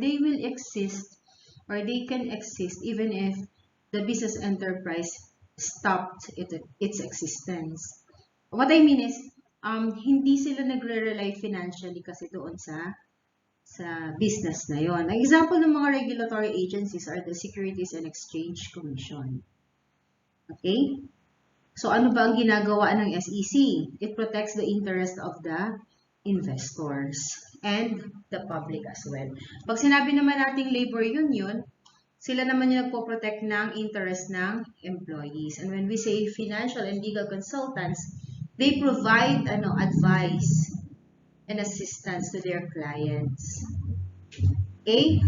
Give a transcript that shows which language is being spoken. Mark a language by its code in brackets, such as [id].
[en] They will exist or they can exist even if the business enterprise stopped its existence. What I mean is, [tl] hindi sila nagre-rely financially kasi doon sa business na yon. Ang example ng mga [en] regulatory agencies are the Securities and Exchange Commission. Okay? [tl] So, ano ba ang ginagawa ng SEC? [en] It protects the interest of the investors and the public as well. [tl] Pag sinabi naman nating labor union, sila naman yung nagpo-protect ng interest ng employees. [en] And when we say financial and legal consultants, they provide advice and assistance to their clients. Okay?